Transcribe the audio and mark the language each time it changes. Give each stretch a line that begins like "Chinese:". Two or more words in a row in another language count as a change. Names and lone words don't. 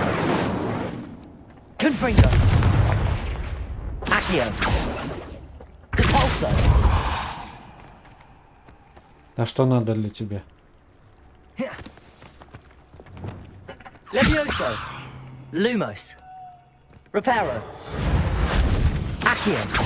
Russian: Confringo. Accio. Depulso. А что надо для тебя? Levioso. Lumos. Reparo. Accio.